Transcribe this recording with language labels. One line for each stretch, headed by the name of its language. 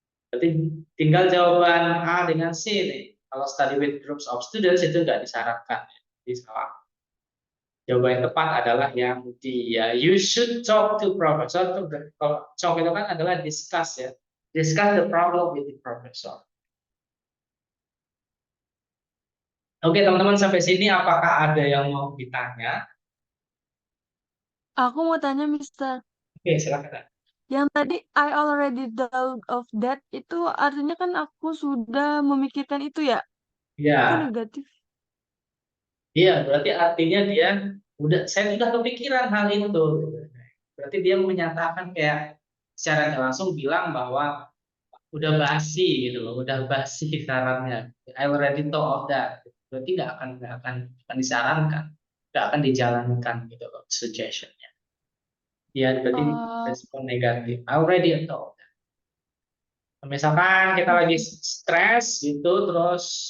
Indonesian: Berarti tinggal jawaban A dengan C nih. Kalau
English: study with groups of students
Indonesian: itu nggak disarankan. Jadi salah. Jawaban yang tepat adalah yang D. Ya.
English: You should talk to professor.
Indonesian: Kalau talk itu kan adalah discuss ya.
English: Discuss the problem with the professor.
Indonesian: Oke teman-teman sampai sini apakah ada yang mau ditanya? Aku mau tanya, Mister. Oke silakan. Yang tadi
English: I already thought of that
Indonesian: itu artinya kan aku sudah memikirkan itu ya? Itu Ya, negatif. iya berarti artinya saya sudah kepikiran hal itu. Berarti dia menyatakan kayak secara nggak langsung bilang bahwa udah basi gitu loh, udah basi sarannya.
English: I already thought of that.
Indonesian: Berarti nggak akan disarankan, nggak akan dijalankan gitu loh suggestionnya. Ya berarti respon negatif.
English: I already thought of that.
Indonesian: Misalkan kita lagi stres gitu, terus